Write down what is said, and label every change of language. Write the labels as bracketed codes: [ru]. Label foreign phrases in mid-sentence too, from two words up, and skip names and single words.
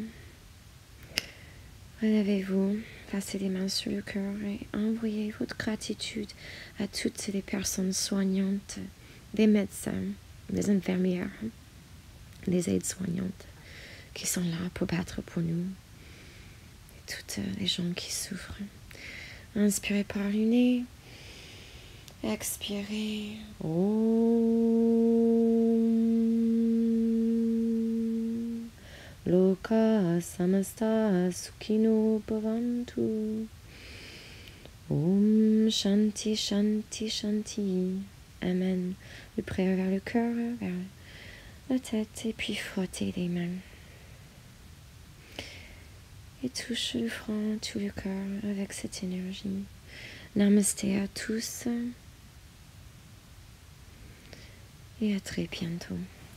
[fr] Relevez-vous, placez les mains sur le cœur et envoyez votre gratitude à toutes les personnes soignantes, les médecins, les infirmières, les aides-soignantes qui sont là pour battre pour nous et toutes les gens qui souffrent. Inspirez par le nez, expirez. [sa] ॐ लोका समस्ता सुखिनो भवन्तु. ॐ शान्ति शान्ति शान्ति. [fr] Amen. Le prière vers le cœur, vers la tête et puis frottez les mains. Et touche le front, tout le cœur avec cette énergie. Namasté à tous et à très bientôt.